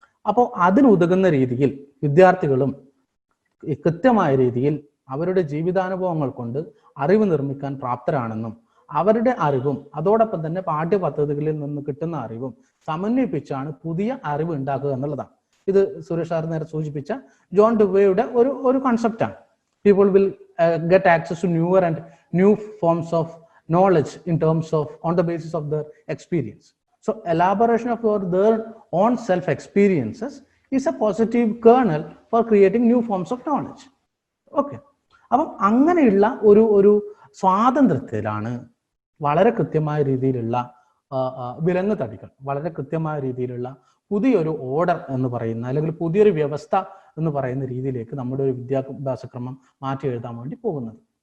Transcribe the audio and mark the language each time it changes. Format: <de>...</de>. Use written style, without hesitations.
<ml>അപ്പോൾ അതിനുതകുന്ന രീതിയിൽ വിദ്യാർത്ഥികളും കൃത്യമായ രീതിയിൽ അവരുടെ ജീവിതാനുഭവങ്ങൾ കൊണ്ട് അറിവ് നിർമ്മിക്കാൻ പ്രാപ്തരാണെന്നും അവരുടെ അറിവും അതോടൊപ്പം തന്നെ പാഠ്യപദ്ധതികളിൽ നിന്ന് കിട്ടുന്ന അറിവും സമന്വയിപ്പിച്ചാണ് പുതിയ അറിവ് ഉണ്ടാക്കുക എന്നുള്ളതാണ്. ഇത് സുരേഷ് സാർ നേരെ സൂചിപ്പിച്ച ജോൺ ഡുവേയുടെ ഒരു കൺസെപ്റ്റാണ്.</ml> <en>People will get access to newer and new forms of knowledge in terms of on the basis of their experience. So elaboration of their own self experiences is a positive kernel for creating new forms of knowledge. Okay.</en> <ml>അപ്പം അങ്ങനെയുള്ള ഒരു സ്വാതന്ത്ര്യത്തിലാണ് വളരെ കൃത്യമായ രീതിയിലുള്ള വിലങ്ങ് തടികൾ, വളരെ കൃത്യമായ രീതിയിലുള്ള പുതിയൊരു ഓർഡർ എന്ന് പറയുന്ന അല്ലെങ്കിൽ പുതിയൊരു വ്യവസ്ഥ എന്ന് പറയുന്ന രീതിയിലേക്ക് നമ്മുടെ ഒരു വിദ്യാഭ്യാസക്രമം മാറ്റി എഴുതാൻ വേണ്ടി പോകുന്നത്.</ml>